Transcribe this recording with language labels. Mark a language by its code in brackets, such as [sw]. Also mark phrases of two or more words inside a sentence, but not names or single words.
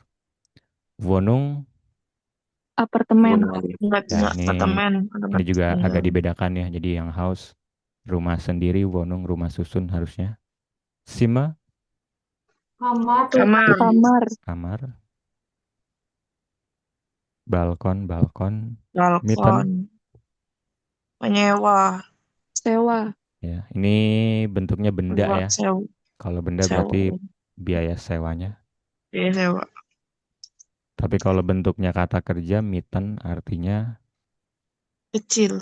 [id] Wohnung Apartemen. Wohnung. Enggak, ya apartemen. ini juga agak dibedakan ya. Jadi yang house rumah sendiri, Wohnung rumah susun harusnya. Zimmer Kamar. Kamar. kamar. Balkon balkon. Balkon. Mitten. Menyewa. Sewa. Ya, ini bentuknya benda ya. Sewa. Kalau benda berarti biaya sewanya. Biaya sewa. Tapi kalau bentuknya kata kerja, mitten artinya Kecil.